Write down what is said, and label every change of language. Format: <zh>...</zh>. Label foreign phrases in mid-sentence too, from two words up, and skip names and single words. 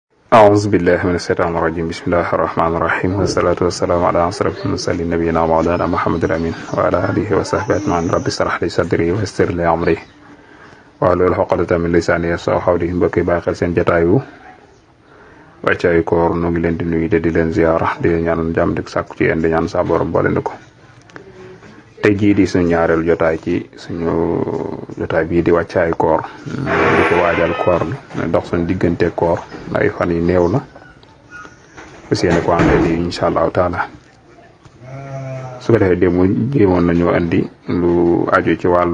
<ar>أعوذ بالله من الشيطان الرجيم بسم الله الرحمن الرحيم والصلاة والسلام على أشرف المرسلين نبينا ومولانا محمد الأمين وعلى آله وصحبه أجمعين رب اشرح لي صدري ويسر لي أمري واحلل عقدة من لساني يفقه قولي</ar> <wo>mbokki bàyyi xel seen jotaayu wàccaayu koor nu ngi leen di nuyu te di leen ziyaara di leen ñaanal jàmm di sàkku ci yéen di ñaan saa borom boole na ko tey jii di suñu ñaareelu jotaay ci suñu jotaay bii di wàccaayu koor di ko waajal koor bi dox suñu diggante koor ay fan yi néew la fas yéene ko àndee di</wo> <ar>إن شاء الله تعالى</ar> <wo>su ko defee démb jéemoon nañu andi lu aju ci</wo>